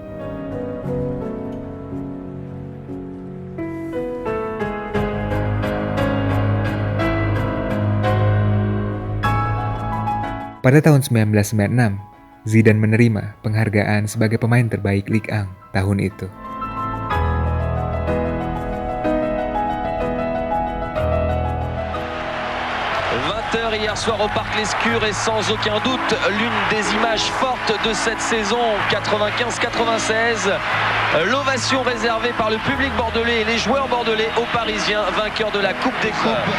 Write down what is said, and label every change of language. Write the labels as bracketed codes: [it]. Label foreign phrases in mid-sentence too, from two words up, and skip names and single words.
[id] Pada tahun 1996, Zidane menerima penghargaan sebagai pemain terbaik Ligue 1 tahun itu. [fr] Hier soir au Parc Lescure est sans aucun doute l'une des images fortes de cette saison 95-96. L'ovation réservée par le public bordelais et les joueurs bordelais aux Parisiens, vainqueurs de la Coupe des Coupes.